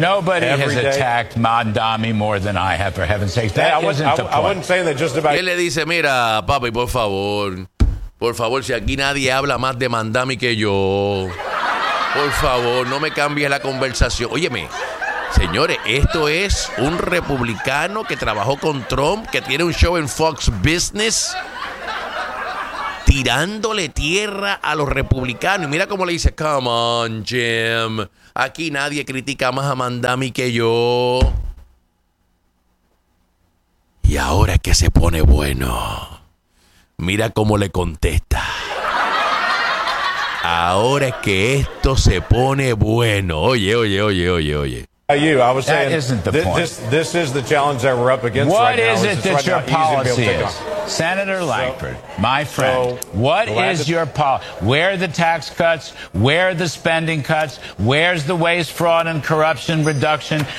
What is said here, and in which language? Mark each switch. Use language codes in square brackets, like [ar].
[en] Nobody has attacked Mondami more than I have, for heaven's sake. That isn't the point. I wouldn't say that just about... [es] ¿Quién le dice, mira, papi, por favor? Por favor, si aquí nadie habla más de Mandami que yo, por favor, no me cambies la conversación. Óyeme, señores, esto es un republicano que trabajó con Trump, que tiene un show en Fox Business, tirándole tierra a los republicanos. Y mira cómo le dice, come on, Jim, aquí nadie critica más a Mandami que yo. Y ahora es que se pone bueno. Mira cómo le contesta. Ahora es que esto se pone bueno. Oye. [en] You. I was saying, this is the challenge that we're up against. What is now, it is that your policy is? Senator Lankford, my friend, what is your policy? Where are the tax cuts? Where are the spending cuts? Where's the waste, fraud, and corruption reduction?